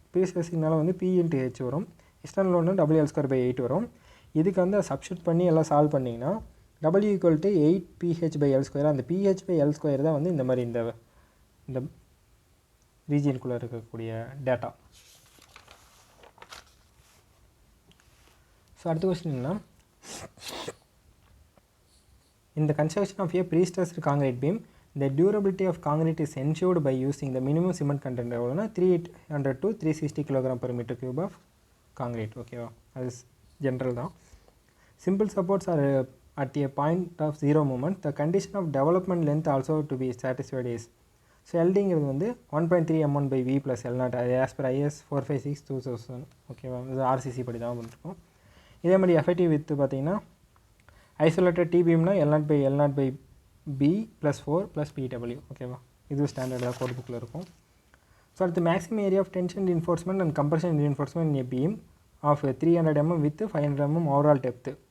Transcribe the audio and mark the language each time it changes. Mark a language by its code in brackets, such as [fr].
[ta] Pre ஸ்ட்ரெஸிங்னால் வந்து P × H வரும், external லோடுனா WL²/8 வரும். இதுக்கு வந்து சப்ஸ்டியூட் பண்ணி எல்லாம் சால்வ் பண்ணிங்கன்னா W = 8pH/L². அந்த pH/L² தான் வந்து இந்த மாதிரி இந்த ரீஜியனுக்குள்ளே இருக்கக்கூடிய டேட்டா. [en] so அடுத்த question என்ன, in the construction of a pre-stressed concrete beam, the durability of concrete is ensured by using the minimum cement content [ta] எவ்வளோனா [en] 300 to 360 kg/m³ of concrete. ஓகேவா? [ta] அது ஜென்ரல் தான். [en] Simple supports are at a point of zero moment. The condition of development length also to be satisfied is. [ta] So எல்டிங்கிறது வந்து [en] 1.3 mm/v + L0 as per IS 456/2000. ஓகேவா? [ta] இது RCC படி தான் பண்ணிருக்கோம். இதே மாதிரி எஃபெக்டிவ் வித் பார்த்தீங்கன்னா ஐசோலேட்டட் டி பீம்னா L0/B + 4 + PW. ஓகேவா? இது ஸ்டாண்டர்டாக கோட் புக்கில் இருக்கும். ஸோ அடுத்து [en] Maximum area of tension reinforcement and compression reinforcement in a beam of 300 mm with 500 mm overall depth.